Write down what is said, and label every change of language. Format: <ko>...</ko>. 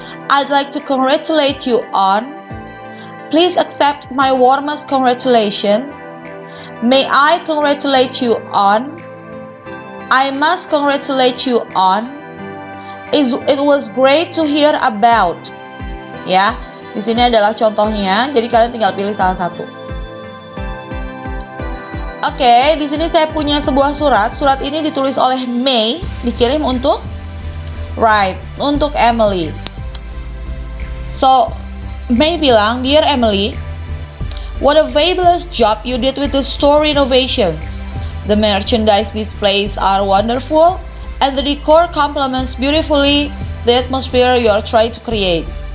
<en>I'd like to congratulate you on. Please accept my warmest congratulations. May I congratulate you on. I must congratulate you on. It was great to hear about.</en> <id>Ya, di sini adalah contohnya. Jadi kalian tinggal pilih salah satu. Oke, di sini saya punya sebuah surat. Surat ini ditulis oleh May, dikirim untuk untuk Emily.</id> <en>So, May</en> <id>bilang,</id> <en>"Dear Emily, what a fabulous job you did with the store renovation. The merchandise displays are wonderful, and the decor complements beautifully the atmosphere you are trying to create.</en>